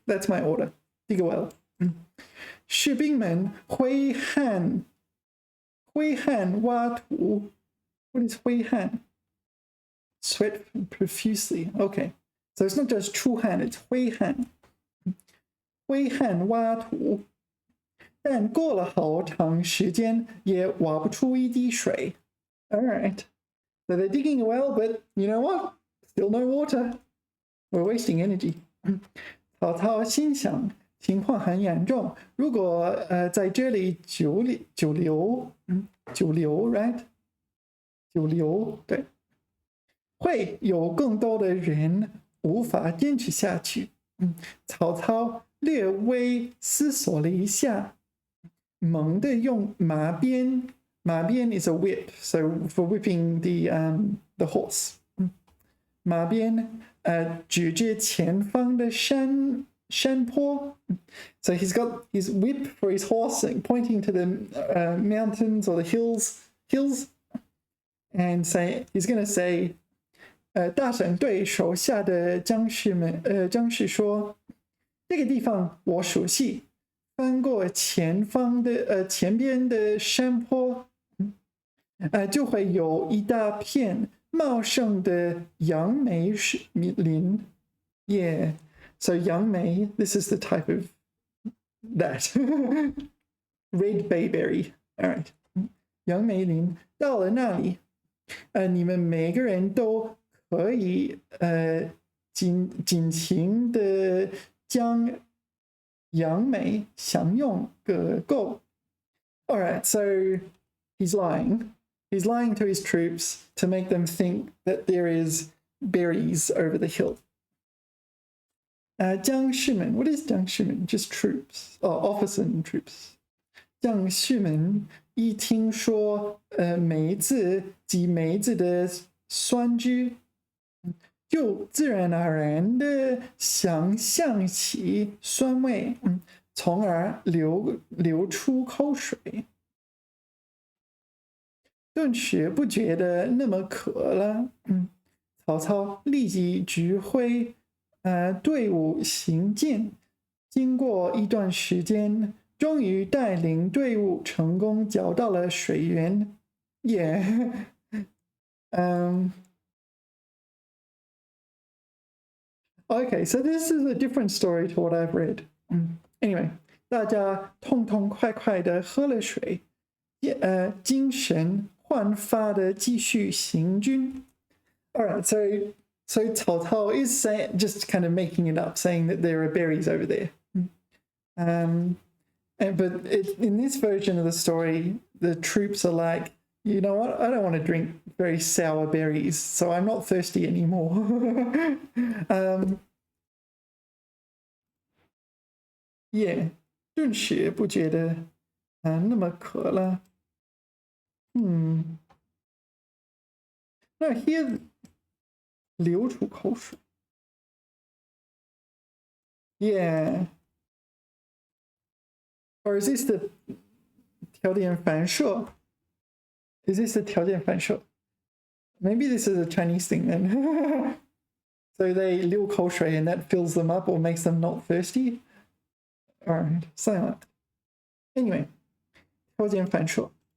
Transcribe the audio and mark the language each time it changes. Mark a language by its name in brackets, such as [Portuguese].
[English] That's my order. Dig a well. [Chinese] 士兵们挥汗挖土。 [English] What is 挥汗? Sweat profusely. Okay. So it's not just 出汗, it's 挥汗。 [Chinese] 挥汗挖土，但过了好长时间也挖不出一滴水。 [English] Alright, so they're digging a well, but you know what? Still no water. We're wasting energy. [Chinese] 曹操心想，情况很严重，如果在这里久留 ，right？ 久留，对。会有更多的人无法坚持下去。曹操略微思索了一下，猛地用马鞭 [English] is a whip, so for whipping the horse. [Chinese] 马鞭指着前方的山坡。 [English] So he's got his whip for his horse, pointing to the mountains or the hills, and he's going to say, [Chinese] 大臣对手下的将士说，这个地方我熟悉，翻过前边的山坡，就会有一大片茂盛的杨梅林。 [English] Yeah, so 杨梅, this is the type of that. Red bayberry. All right. [Chinese] 杨梅林到了那里，你们每个人都可以尽情的将杨梅享用个够。 [English] All right, so he's lying. He's lying to his troops to make them think that there is berries over the hill. 将士们 what is 将士们 just troops. Officers and troops. [Chinese] 将士们一听说梅子及梅子的酸汁，就自然而然的想象起酸味，从而流出口水。顿时不觉得那么渴了。曹操立即指挥队伍行进，经过一段时间，终于带领队伍成功找到了水源。 [English] Yeah. Okay, so this is a different story to what I've read. [Chinese] Anyway, 大家痛痛快快的喝了水，精神焕发的继续行军。 [English] All right, so Cao Cao is just kind of making it up, saying that there are berries over there. But in this version of the story, the troops are like, you know what? I don't want to drink very sour berries, so I'm not thirsty anymore. [Chinese] Yeah, 顿时不觉得那么渴了。那 here 流出口水。 [English] Yeah. Or is this the 条件反射? Is this the 条件反射? Maybe this is a Chinese thing then. So they 流口水 and that fills them up or makes them not thirsty? Alright, something like that. Anyway, 条件反射.